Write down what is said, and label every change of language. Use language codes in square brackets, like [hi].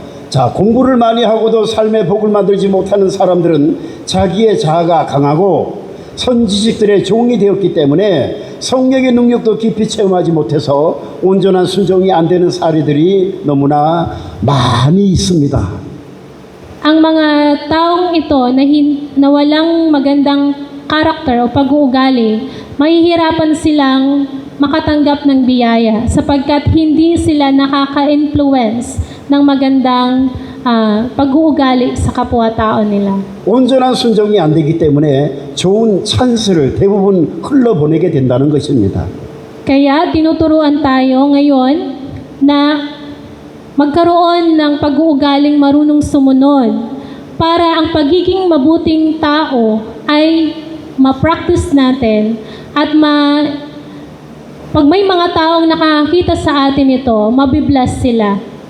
[ko] 자, 공부를 많이 하고도 삶의 복을 만들지 못하는 사람들은 자기의 자아가 강하고 선지식들의 종이 되었기 때문에 성령의 능력도 깊이 체험하지 못해서 온전한 순종이 안 되는 사례들이 너무나 많이 있습니다. [tl] Ang mga taong ito na walang magandang karakter o pag-uugali, mahihirapan silang makatanggap ng biyaya sapagkat hindi sila nakaka-influence ng magandang pag-uugali sa kapwa-tao nila. [ko] 온전한 순종이 안 되기 때문에 좋은 찬스를 대부분 흘러보내게 된다는 것입니다. [tl] Kaya tinuturuan tayo ngayon na magkaroon ng pag-uugaling marunong sumunod para ang pagiging mabuting tao ay ma-practice natin at pag may mga taong nakakita sa atin ito, mabibless sila.